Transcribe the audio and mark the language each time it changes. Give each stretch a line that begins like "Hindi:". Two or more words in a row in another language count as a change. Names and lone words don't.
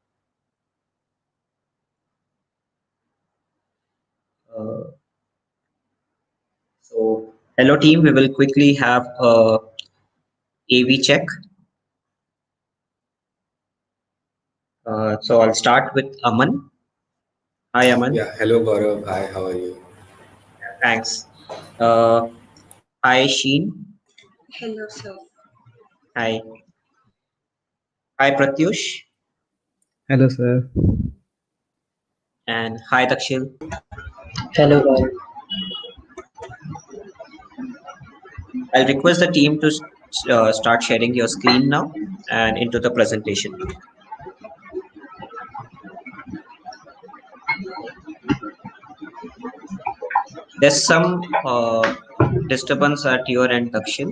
English: Uh, so, hello team, we will quickly have a AV check. So I'll start with Aman. Hi Aman. Yeah, hello Gaurav. Hi, how are you? Thanks. Uh, Hi Sheen. Hello, sir. Hi. Hi Pratyush. Hello, sir. And hi Dakshil. Hello, guys. I'll request the team to start sharing your screen now and into the presentation. There's some disturbance at your end, Dakshil.